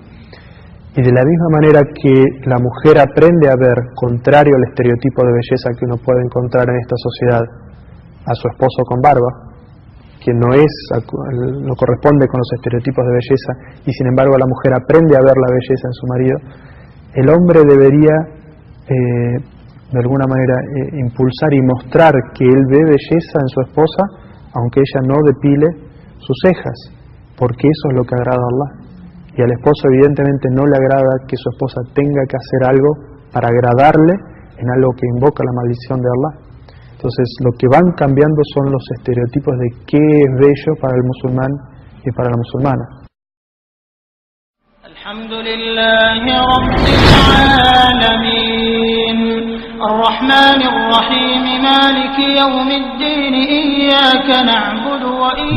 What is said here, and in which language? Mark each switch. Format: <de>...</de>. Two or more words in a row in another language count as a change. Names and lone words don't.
<es>Y de la misma manera que la mujer aprende a ver, contrario al estereotipo de belleza que uno puede encontrar en esta sociedad, a su esposo con barba, que no corresponde con los estereotipos de belleza, y sin embargo la mujer aprende a ver la belleza en su marido, el hombre debería de alguna manera impulsar y mostrar que él ve belleza en su esposa, aunque ella no depile sus cejas, porque eso es lo que agrada a Allah. Y al esposo evidentemente no le agrada que su esposa tenga que hacer algo para agradarle en algo que invoca la maldición de Allah. Entonces lo que van cambiando son los estereotipos de qué es bello para el musulmán y para la musulmana.</es> <ar>الحمد لله رب العالمين الرحمن الرحيم مالك يوم الدين إياك نعبد وإياك.</ar>